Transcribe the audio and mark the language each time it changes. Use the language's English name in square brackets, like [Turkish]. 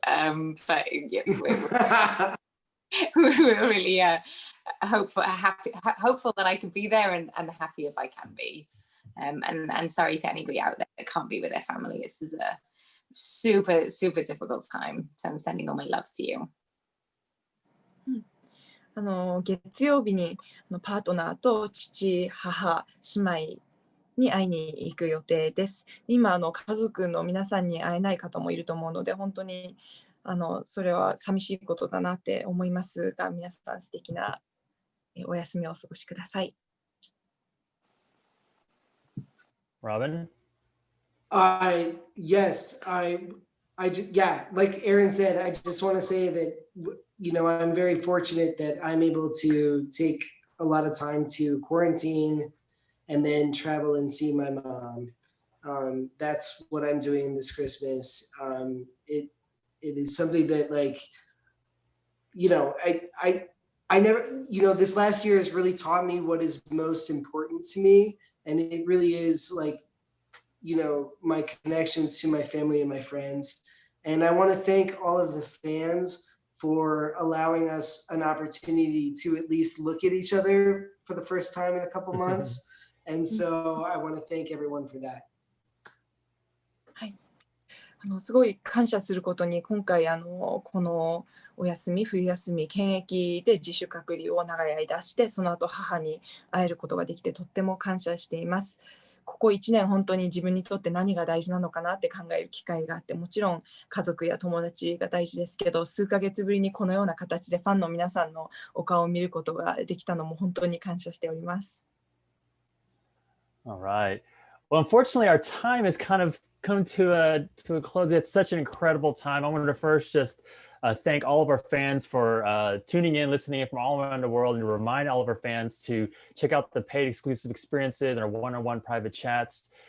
[English] But yeah, we're really hopeful that I can be there and happy if I can be. And sorry to anybody out there that can't be with their family. This is a super, super difficult time. So I'm sending all my love to you. [Japanese] 月曜日にパートナーと父、母、姉妹に会いに行く予定です。今家族の皆さんに会えない方もいると思うので、本当にそれは寂しいことだなって思いますが、皆さん素敵なお休みをお過ごしください。 [English] Robin? Yes, yeah, like Erin said, I just want to say that, you know, I'm very fortunate that I'm able to take a lot of time to quarantine and then travel and see my mom. That's what I'm doing this Christmas. It is something that, like, you know, I never, you know, this last year has really taught me what is most important to me. And it really is, like, you know, my connections to my family and my friends. And I want to thank all of the fans for allowing us an opportunity to at least look at each other for the first time in a couple months. And so I want to thank everyone for that. [Japanese] はい。すごい感謝することに、今回このお休み、冬休み、検疫で自主隔離を長い間して、その後母に会えることができてとっても感謝しています。ここ1年本当に自分にとって何が大事なのかなって考える機会があって、もちろん家族や友達が大事ですけど、数ヶ月ぶりにこのような形でファンの皆さんのお顔を見ることができたのも本当に感謝しております。 [English] All right. Well, unfortunately, our time has kind of come to a close. It's such an incredible time. I wanted to first just thank all of our fans for tuning in, listening in from all around the world, and to remind all of our fans to check out the paid exclusive experiences and our one-on-one private chats.